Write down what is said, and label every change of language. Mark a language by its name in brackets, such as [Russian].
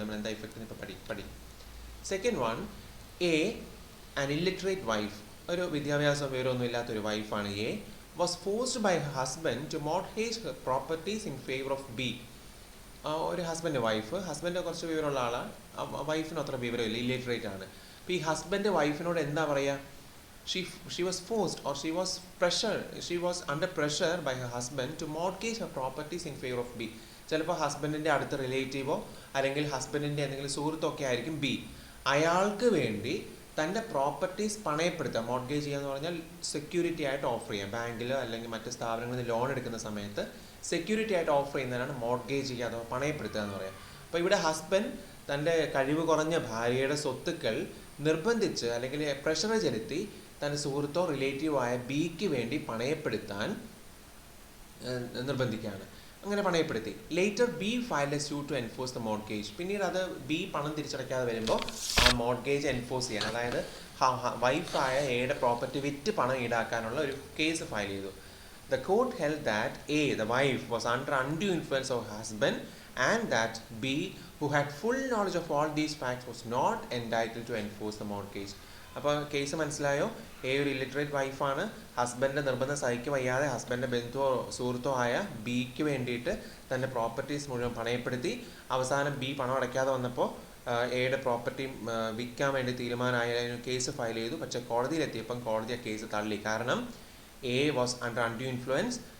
[Malayalam] നമ്മൾ എന്താ ഇഫക്റ്റിന് ഇപ്പോൾ പഠി. [English] second one, an illiterate wife, [Malayalam] ഒരു വിദ്യാഭ്യാസം വിവരമൊന്നും ഇല്ലാത്തൊരു വൈഫാണ് A, [English] Was forced by her husband to mortgage her properties in favour of B. [Malayalam] ഒരു ഹസ്ബൻഡ് കുറച്ച് വിവരമുള്ള ആളാണ്, വൈഫിന് അത്ര വിവരമില്ല, ഇല്ലിറ്ററേറ്റ് ആണ്. അപ്പോൾ ഈ ഹസ്ബൻഡ് വൈഫിനോട് എന്താ പറയുക? [English] she was forced or she was under pressure by her husband to mortgage her properties in favor of B. [Malayalam] ചിലപ്പോൾ ഹസ്ബൻഡിൻ്റെ അടുത്ത റിലേറ്റീവോ അല്ലെങ്കിൽ ഹസ്ബൻഡിൻ്റെ എന്തെങ്കിലും സുഹൃത്തൊക്കെ ആയിരിക്കും ബി. അയാൾക്ക് വേണ്ടി തൻ്റെ പ്രോപ്പർട്ടീസ് പണയപ്പെടുത്തുക. മോർട്ട്ഗേജ് ചെയ്യുക എന്ന് പറഞ്ഞാൽ സെക്യൂരിറ്റി ആയിട്ട് ഓഫർ ചെയ്യുക. ബാങ്കിൽ അല്ലെങ്കിൽ മറ്റ് സ്ഥാപനങ്ങളിൽ നിന്ന് ലോൺ എടുക്കുന്ന സമയത്ത് സെക്യൂരിറ്റി ആയിട്ട് ഓഫർ ചെയ്യുന്നതിനാണ് മോർട്ട്ഗേജ് ചെയ്യുക അഥവാ പണയപ്പെടുത്തുക എന്ന് പറയുക. അപ്പോൾ ഇവിടെ ഹസ്ബൻഡ് തൻ്റെ കഴിവ് കുറഞ്ഞ ഭാര്യയുടെ സ്വത്തുക്കൾ നിർബന്ധിച്ച് അല്ലെങ്കിൽ പ്രഷർ ചെലുത്തി തൻ്റെ സുഹൃത്തോ റിലേറ്റീവോ ആയ ബിക്ക് വേണ്ടി പണയപ്പെടുത്താൻ നിർബന്ധിക്കുകയാണ്. അങ്ങനെ പണയപ്പെടുത്തി. [English] Later B file a suit to enforce the mortgage. [Malayalam] പിന്നീട് അത് ബി പണം തിരിച്ചടയ്ക്കാതെ വരുമ്പോൾ ആ മോർട്ട്ഗേജ് എൻഫോഴ്സ് ചെയ്യാൻ, അതായത് വൈഫായ എയുടെ പ്രോപ്പർട്ടി വിറ്റ് പണം ഈടാക്കാനുള്ള ഒരു കേസ് ഫയൽ ചെയ്തു. [English] The court held that A, the wife, was under undue influence of her husband and that B, who had full knowledge of all these facts, was not entitled to enforce the mortgage. [Malayalam] അപ്പോൾ case മനസ്സിലായോ? A ഒരു illiterate വൈഫാണ്. ഹസ്ബൻഡിൻ്റെ നിർബന്ധം സഹിക്കുക വയ്യാതെ ഹസ്ബൻഡിൻ്റെ ബന്ധുവോ സുഹൃത്തോ ആയ ബിക്ക് വേണ്ടിയിട്ട് തൻ്റെ പ്രോപ്പർട്ടീസ് മുഴുവൻ പണയപ്പെടുത്തി. അവസാനം ബി പണം അടയ്ക്കാതെ വന്നപ്പോൾ എയുടെ പ്രോപ്പർട്ടി വിൽക്കാൻ വേണ്ടി തീരുമാനമായതിന് കേസ് ഫയൽ ചെയ്തു. പക്ഷേ കോടതിയിലെത്തിയപ്പം കോടതി ആ കേസ് തള്ളി. കാരണം [English] A was under undue influence.